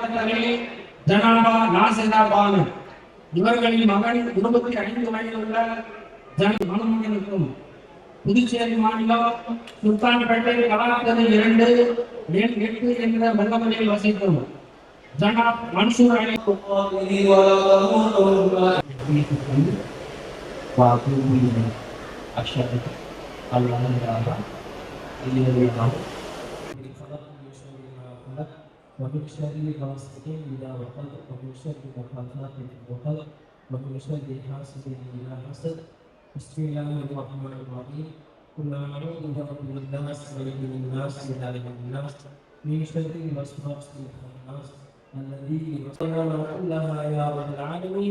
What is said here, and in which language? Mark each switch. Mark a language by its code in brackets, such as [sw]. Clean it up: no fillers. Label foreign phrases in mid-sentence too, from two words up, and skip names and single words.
[ta] இவர்களின் மகன் 25 வயதில் உள்ள மணமகனுக்கும் புதுச்சேரி மாநிலம் சுல்தான்பேட்டை கலாக்கரை 2-8 என்ற வெள்ளமலையில் வசிக்கும் ஜனாப் மன்சூர் அலி [ar] أشهد أن لا إله إلا الله ومن شر غاسق إذا وقب ومن شر نفاثات في العقد ومن شر حاسد إذا حسد بسم الله الرحمن الرحيم قل أعوذ برب الناس ملك الناس إله الناس من شر الوسواس الخناس الذي يوسوس كلها يا رب العالمين.